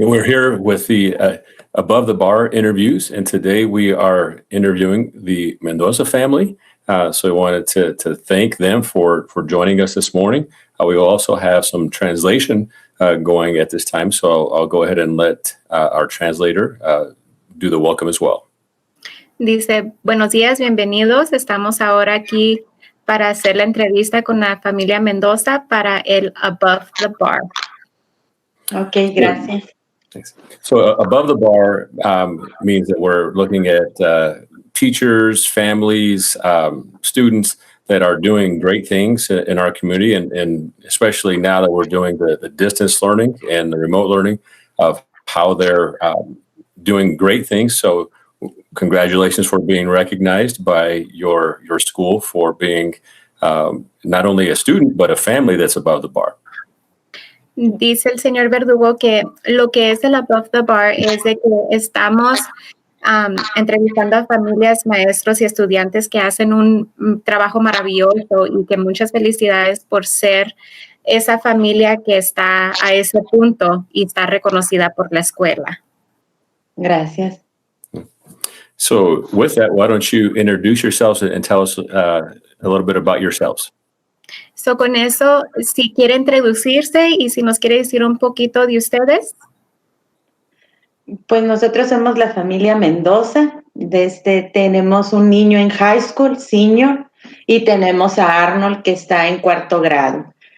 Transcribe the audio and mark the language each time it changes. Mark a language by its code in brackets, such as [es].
[en] We're here with the Above the Bar interviews, and today we are interviewing the Mendoza family. So we wanted to thank them for joining us this morning. We will also have some translation going at this time, so I'll go ahead and let our translator do the welcome as well. [es] Dice, buenos días, bienvenidos. Estamos ahora aquí para hacer la entrevista con la familia Mendoza para el Above the Bar. Okay, gracias. [en] Thanks. So above the bar means that we're looking at teachers, families, students that are doing great things in our community, and especially now that we're doing the distance learning and the remote learning of how they're doing great things. So congratulations for being recognized by your school for being not only a student, but a family that's above the bar. [es] Dice el señor Verdugo que lo que es el Above the Bar es de que estamos entrevistando a familias, maestros y estudiantes que hacen un trabajo maravilloso y que muchas felicidades por ser esa familia que está a ese punto y está reconocida por la escuela. Gracias. [en] So with that, why don't you introduce yourselves and tell us a little bit about yourselves? [es] So con eso, si quiere introducirse y si nos quiere decir un poquito de ustedes. Pues nosotros somos la familia Mendoza. Tenemos un niño en high school, senior, y tenemos a Arnold que está en cuarto grado.